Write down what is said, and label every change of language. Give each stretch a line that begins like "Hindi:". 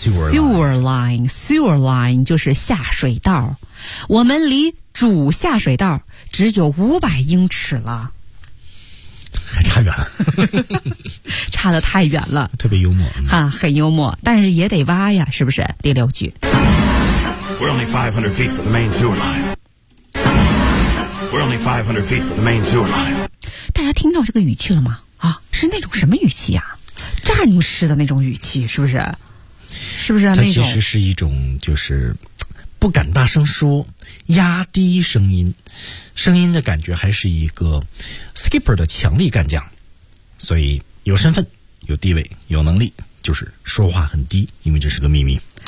English: Sewer line
Chinese: 就是下水道，我们离主下水道只有500英尺了，还差远了，差得太远了，特别幽默哈，很幽默，但是也得挖呀，是不是？第六句
English: We're only 500 feet from the main sewer line. We're only 500 feet from the main sewer line.
Chinese: 大家听到这个语气了吗？啊，是那种什么语气啊？战士的那种语气，是不是？是不是、啊、它其实是一种就是不敢大声说，压低声音的感觉，还是一个 skipper 的强力干将，所以有身份有地位有能力，就是说话很低，因为这是个秘密，